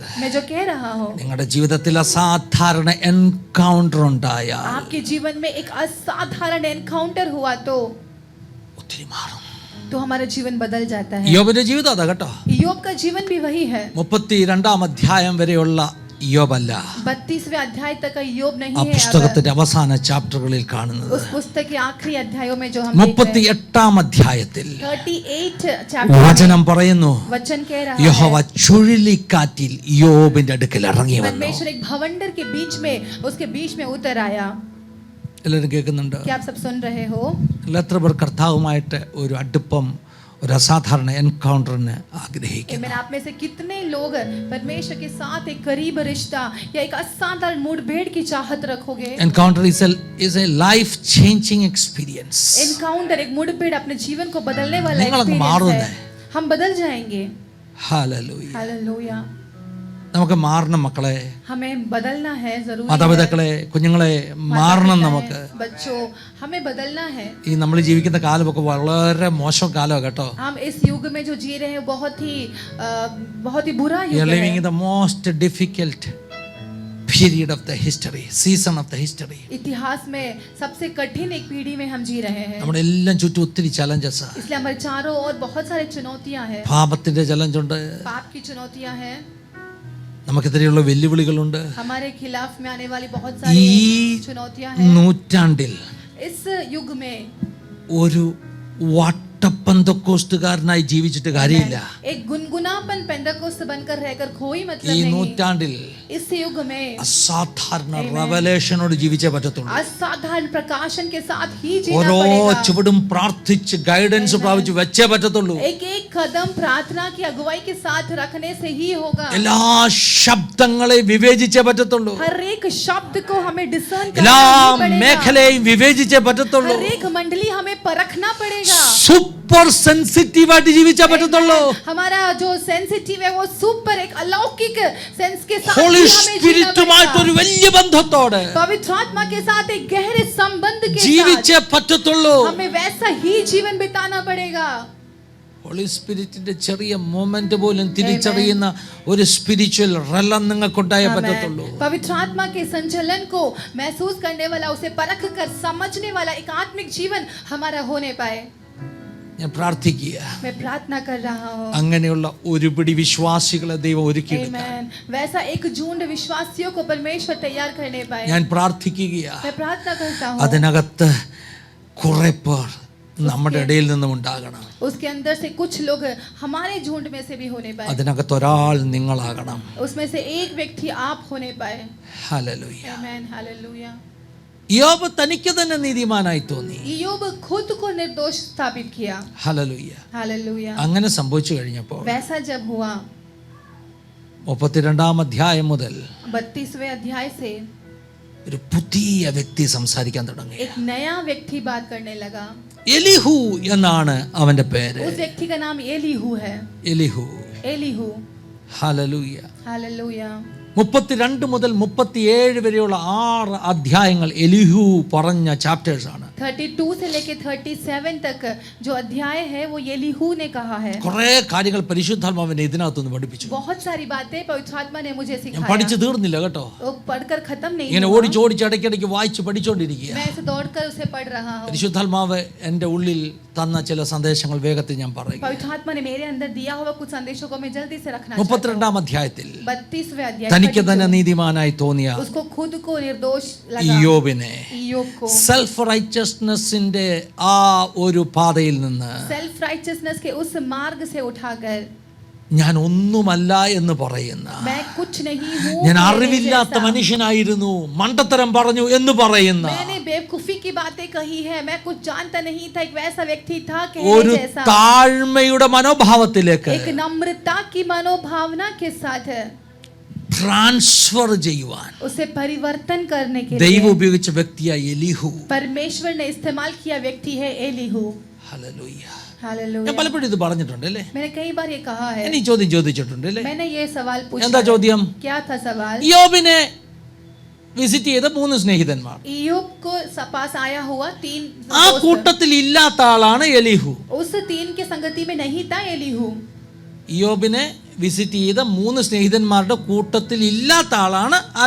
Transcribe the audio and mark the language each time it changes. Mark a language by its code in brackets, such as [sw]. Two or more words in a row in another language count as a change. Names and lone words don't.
[hi] मैं जो कह रहा हूँ, [ml] നിങ്ങളുടെ ജീവിതത്തിൽ അസാധാരണ എൻകൗണ്ടർ ഉണ്ടായ [hi] आपके जीवन में एक असाधारण एनकाउंटर हुआ तो [ml] ഒത്തിരി മാറും. [hi] हमारा जीवन बदल जाता है। [ml] യോബിന്റെ ജീവിതം അതാ കേട്ടോ. [hi] യോബ് का जीवन भी वही है। [ml] 32 അധ്യായം വരെയുള്ള യോബല്ല [hi] 32वें अध्याय तक का योग नहीं [ml] ആ [hi] है। [ml] പുസ്തകത്തിന്റെ അവസാന ചാപ്റ്ററുകളിൽ കാണുന്നത്. [hi] उस पुस्तक के आखिरी अध्यायों में जो हम देख रहे हैं, [ml] 38 अध्याയത്തിൽ [hi] 38 चैप्टर [ml] വചനം പറയുന്നു, [hi] वचन कह रहा [ml] യഹോവ [hi] है, [ml] ചുഴലിക്കാറ്റിൽ യോബിന്റെ അടുക്കൽ ഇറങ്ങി വന്നു. [hi] परमेश्वर एक भवंडर के बीच में, उसके बीच में उतर आया। [ml] എല്ലാവരും കേൾക്കുന്നുണ്ട്? [hi] क्या आप सब सुन रहे हो? [ml] എത്ര പേർ കർത്താവുമായിട്ട് ഒരു അടുപ്പം, ഒരു അസാധാരണ എൻകൗണ്ടറിന് ആഗ്രഹിക്കുന്നു? [hi] मैं आप में से कितने लोग परमेश्वर के साथ एक करीब रिश्ता या एक असाधारण मुठभेड़ की चाहत रखोगे? [en] Encounter is a life changing experience. [hi] एनकाउंटर एक मुठभेड़ अपने जीवन को बदलने वाला [ml] നിങ്ങളങ്ങ് [hi] एक्सपीरियंस [ml] മാറുന്നേ. [hi] है। हम बदल जाएंगे। [ml] ഹല്ലേലൂയ. [hi] हालेलुया। [ml] നമുക്ക് മാറണം മക്കളെ, [hi] हमें बदलना है, जरूरी है। [ml] മാതാപിതാക്കളെ, കുഞ്ഞുങ്ങളെ മാറണം [hi] माता-पिता [ml] നമുക്ക്. [hi] है, बच्चों, हमें बदलना है। [ml] ഈ നമ്മൾ ജീവിക്കുന്ന കാലമൊക്കെ വളരെ മോശം കാലമാണ് കേട്ടോ. [hi] हम इस युग में जो जी रहे हैं बहुत ही बुरा [en] We are [hi] युग [en] living [hi] है। [en] in the most difficult period of the history, season of the history. [hi] इतिहास में सबसे कठिन एक पीढ़ी में हम जी रहे हैं। [ml] നമ്മുടെ എല്ലാം ചുറ്റും ഒത്തിരി ചലഞ്ചസ്. [hi] इसलिए हमारे चारों ओर बहुत सारे चुनौतियां हैं। [ml] പാപത്തിന്റെ ചലഞ്ചുണ്ട്, [hi] पाप की चुनौतियां हैं, [ml] നമുക്കെതിരെയുള്ള വെല്ലുവിളികളുണ്ട്. [hi] हमारे खिलाफ में आने वाली बहुत [ml] ഈ [hi] सारी चुनौतियां हैं। [ml] നൂറ്റാണ്ടിൽ [hi] इस युग में [ml] ഒരു വട്ടപ്പന്തക്കോസ്റ്റുകാരനായി ജീവിച്ചിട്ട് കാര്യമില്ല. [hi] एक गुनगुनापन पेंटकोस्त बनकर रहकर कोई मतलब [ml] ഈ [hi] नहीं। [ml] നൂറ്റാണ്ടിൽ [hi] इस युग में [ml] അസാധാരണ റെവലേഷനോട് ജീവിച്ചേ പറ്റത്തുള്ളൂ. [hi] असाधारण प्रकाशन के साथ ही जीना [ml] ഓരോ [hi] पड़ेगा। [ml] ചുവടും പ്രാർത്ഥിച്ച് ഗൈഡൻസ് പ്രാപിച്ച് വെച്ചേ പറ്റത്തുള്ളൂ. [hi] एक एक कदम प्रार्थना की अगुवाई के साथ रखने से ही होगा। [ml] എല്ലാ ശബ്ദങ്ങളെയും വിവേചിച്ചേ പറ്റത്തുള്ളൂ. [hi] हर एक शब्द को हमें डिसर्न [ml] എല്ലാ [hi] करना ही पड़ेगा। [ml] മേഖലയും വിവേചിച്ചേ പറ്റത്തുള്ളൂ. [hi] हर एक मंडली हमें परखना पड़ेगा। [en] super sensitive [ml] ജീവിച്ചേ പറ്റത്തുള്ളൂ. [hi] हमारा जो सेंसिटिव है वो सुपर एक अलौकिक सेंस के साथ [ml] ഹോളി [hi] ही हमें जीना [ml] സ്പിരിറ്റുമായിട്ട് [hi] पड़ेगा। [ml] ഒരു വലിയ ബന്ധത്തോടെ [hi] पवित्र आत्मा के साथ एक गहरे संबंध के साथ [ml] ജീവിച്ചേ പറ്റത്തുള്ളൂ. [hi] हमें वैसा ही जीवन बिताना पड़ेगा। [ml] ഹോളി സ്പിരിറ്റിന്റെ ചെറിയ മൊമെന്റ് പോലും തിരിച്ചറിയുന്ന ഒരു [en] spiritual realm [ml] നിങ്ങൾക്കുണ്ടായേ പറ്റത്തുള്ളൂ. [hi] पवित्र आत्मा के संचलन को महसूस करने वाला, उसे परख कर समझने वाला एक आत्मिक जीवन हमारा होने पाए। [ml] ഞാൻ പ്രാർത്ഥിക്കുക, [hi] मैं प्रार्थना कर रहा हूँ। [ml] അങ്ങനെയുള്ള ഒരു പിടി വിശ്വാസികളെ ദൈവം ഒരുക്കിയെടുക്കാൻ. [hi] Amen। वैसा एक झुंड विश्वासियों को परमेश्वर तैयार करने पाए। [ml] ഞാൻ പ്രാർത്ഥിക്കുക, [hi] मैं प्रार्थना करता हूँ [ml] അതിനകത്ത് കുറെ പേർ നമ്മുടെ ഇടയിൽ നിന്നും ഉണ്ടാകണം. [hi] उसके अंदर से कुछ लोग हमारे झुंड में से भी होने पाए। [ml] അതിനകത്ത് ഒരാൾ നിങ്ങളാകണം. [hi] उसमें से एक व्यक्ति आप होने पाए। [ml] ഹല്ലേലൂയ. [hi] आमेन, हालेलुया। [ml] യോബ് തനിക്ക് തന്നെ നീതിമാനായി തോന്നി. [hi] ईयोब खुद को निर्दोष स्थापित किया। [ml] ഹല്ലേലൂയ. [hi] हालेलुया। [ml] അങ്ങനെ സംഭവിച്ചു കഴിഞ്ഞപ്പോൾ [hi] वैसा जब हुआ, [ml] 32 അധ്യായം മുതൽ [hi] 32वें अध्याय से [ml] ഒരു പുതിയ വ്യക്തി സംസാരിക്കാൻ തുടങ്ങി. [hi] एक नया व्यक्ति बात करने लगा। [ml] എലിഹു എന്നാണ് അവന്റെ പേര്. [hi] उस व्यक्ति का नाम एलीहू है। [ml] എലിഹു. [hi] एलीहू। [ml] ഹല്ലേലൂയ. [hi] हालेलुया। [ml] 32 മുതൽ 37 വരെയുള്ള 6 അധ്യായങ്ങൾ എലിഹു പറഞ്ഞ ചാപ്റ്റേഴ്സ് ആണ്. [hi] 32 से लेके 37 तक जो अध्याय है वो येलीहू ने कहा है। [ml] കുറേ കാര്യങ്ങൾ പരിശുദ്ധാത്മാവിനെ ഇതിനകത്തുനിന്ന് പഠിപ്പിച്ചു. [hi] बहुत सारी बातें पवित्र आत्मा ने मुझे [ml] ഞാൻ [hi] सिखाया। [ml] പഠിച്ചു തീർന്നില്ല കേട്ടോ. [hi] वो पढ़कर खत्म नहीं [ml] ഇങ്ങനെ [hi] हुआ। [ml] ഓടിച്ചോടിച്ച് ഇടയ്ക്കിടയ്ക്ക് വായിച്ച് പഠിച്ചുകൊണ്ടിരിക്കുക. [hi] मैं ऐसे दौड़कर उसे पढ़ रहा हूँ। [ml] പരിശുദ്ധാത്മാവ് എൻ്റെ ഉള്ളിൽ തന്ന ചില സന്ദേശങ്ങൾ വേഗത്തിൽ ഞാൻ പറയും. [hi] पवित्र आत्मा ने मेरे अंदर दिया हुआ कुछ संदेशों को मैं जल्दी से रखना चाहता हूँ। [ml] 32-ാം അധ്യായത്തിൽ [hi] 32वें अध्याय [ml] തനിക്ക് തന്നെ നീതിമാനായി തോന്നിയ [hi] उसको खुद को निर्दोष लगा [ml] ഇയ്യോബിനെ [hi] इय्योब को [en] self righteousness [ml] ആ ഒരു പാതയിൽ നിന്ന് [en] self righteousness [hi] के उस मार्ग से उठाकर [ml] ഞാൻ ഒന്നുമല്ല എന്ന് പറയുന്ന, [hi] मैं कुछ नहीं हूँ, [ml] ഞാൻ അറിവില്ലാത്ത മനുഷ്യനായിരുന്നു, മണ്ടത്തരം പറഞ്ഞു എന്ന് പറയുന്ന [hi] मैंने बेवकूफी की बातें कही है, मैं कुछ जानता नहीं था, एक वैसा व्यक्ति था [ml] ഒരു [hi] कहने जैसा, [ml] താഴ്മയുടെ മനോഭാവത്തിലേക്ക് [hi] एक नम्रता की मनोभावना के साथ [ml] ട്രാൻസ്ഫർ ചെയ്യുവാൻ [hi] उसे परिवर्तन करने के [ml] ദൈവം [hi] लिए [ml] ഉപയോഗിച്ച വ്യക്തിയായ എലീഹു. [hi] परमेश्वर ने इस्तेमाल किया व्यक्ति है एलीहू। [ml] ഹല്ലേലൂയ. ഞാൻ [hi] हालेलुया। [ml] പലപ്പോഴും ഇത് പറഞ്ഞിട്ടുണ്ട് അല്ലേ, [hi] मैंने कई बार ये कहा है, [ml] ഞാൻ ഈ ചോദ്യം ചോദിച്ചിട്ടുണ്ട് അല്ലേ. [hi] मैंने ये सवाल [ml] എന്താ [hi] पूछा। [ml] ചോദ്യം? [hi] क्या था सवाल? [ml] യോബിനെ വിസിറ്റ് ചെയ്ത 3 സ്നേഹിതന്മാർ, [hi] इय्योब को पास आया हुआ 3 [ml] ആ [hi] दोस्त, [ml] കൂട്ടത്തിൽ ഇല്ലാത്ത ആളാണ് എലീഹു. [hi] उस 3 के संगति में नहीं था एलीहू। [ml] യോബിനെ വിസിറ്റ് ചെയ്ത 3 സ്നേഹിതന്മാരുടെ കൂട്ടത്തിൽ ഇല്ലാത്ത ആളാണ് ആര്?